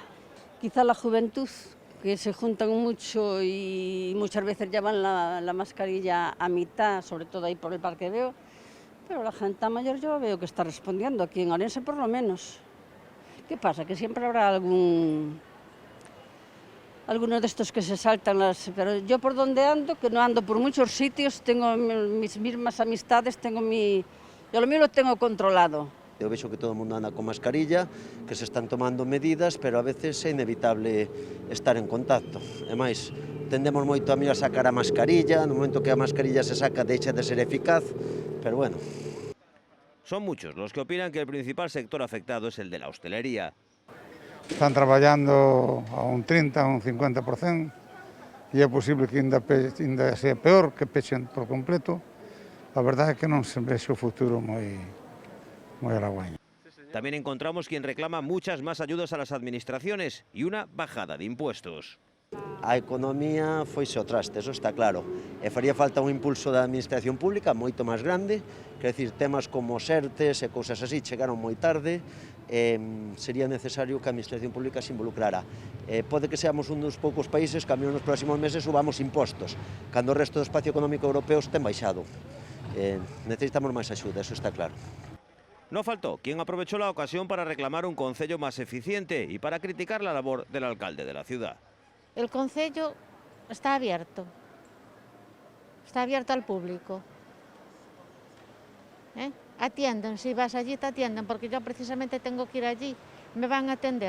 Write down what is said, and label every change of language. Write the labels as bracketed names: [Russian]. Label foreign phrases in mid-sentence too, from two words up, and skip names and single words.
[Spanish] Quizá la juventud, que se juntan mucho y muchas veces llevan la mascarilla a mitad, sobre todo ahí por el Parque Veo, pero la gente mayor yo veo que está respondiendo, aquí en Ourense por lo menos. ¿Qué pasa? Que siempre habrá alguno de estos que se saltan pero yo por donde ando, que no ando por muchos sitios, tengo mis mismas amistades, yo lo mío lo tengo controlado. [Galician] Eu vexo que todo o mundo anda con mascarilla, que se están tomando medidas, pero a veces é inevitable estar en contacto. E máis, tendemos moito a mirar sacar a mascarilla, no momento que a mascarilla se saca deixa de ser eficaz, pero bueno. [Spanish] Son muchos los que opinan que el principal sector afectado es el de la hostelería. [Galician] Están traballando a un 30, a un 50%, e é posible que ainda sea peor, que pechen por completo. A verdade é que non se vexe o futuro moi halagüeño. [Spanish] También encontramos quien reclama muchas más ayudas a las administraciones y una bajada de impuestos. [Galician] A economía foise ao traste, eso está claro. E faría falta un impulso da administración pública moito máis grande, quer decir, temas como SERTES e cousas así chegaron moi tarde, sería necesario que a administración pública se involucrara. Pode que seamos un dos poucos países que a nos próximos meses subamos impostos, cando o resto do espacio económico europeo ten baixado. Necesitamos máis axuda, eso está claro. [Spanish] No faltó quien aprovechó la ocasión para reclamar un concello más eficiente y para criticar la labor del alcalde de la ciudad. El concello está abierto al público. Atienden, si vas allí te atienden, porque yo precisamente tengo que ir allí, ¿me van a atender?